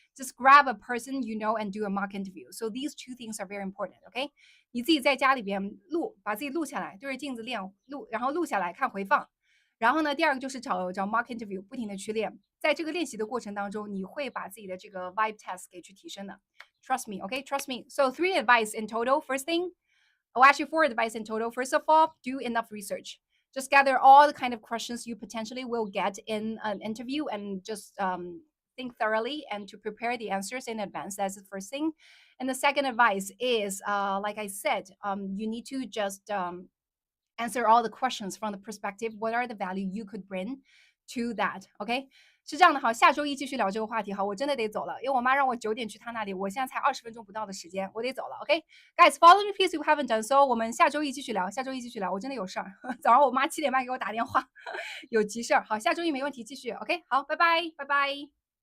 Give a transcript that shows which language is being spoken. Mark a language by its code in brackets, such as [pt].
[en] Just grab a person you know and do a mock interview. So these two things are very important. Okay. [zh] 你自己在家里边录，把自己录下来，对着镜子练录，然后录下来看回放。然后呢，第二个就是找 mock interview，不停的去练。在这个练习的过程当中，你会把自己的这个 vibe test 给去提升的。 [en] Trust me, okay? Trust me. So 3 advice in total. First thing, oh, actually 4 advice in total. First of all, do enough research. Just gather all the kind of questions you potentially will get in an interview and just think thoroughly and to prepare the answers in advance. That's the first thing. And the second advice is, like I said, you need to just answer all the questions from the perspective. What are the value you could bring to that? [zh] OK，是这样的，好，下周一继续聊这个话题。好，我真的得走了，因为我妈让我9点去她那里，我现在才20分钟不到的时间，我得走了。 [en] OK，guys，follow me please if you haven't done so。 [zh] 我们下周一继续聊，下周一继续聊，我真的有事儿。早上我妈7点半给我打电话，有急事儿。好，下周一没问题，继续。OK，好，拜拜，拜拜。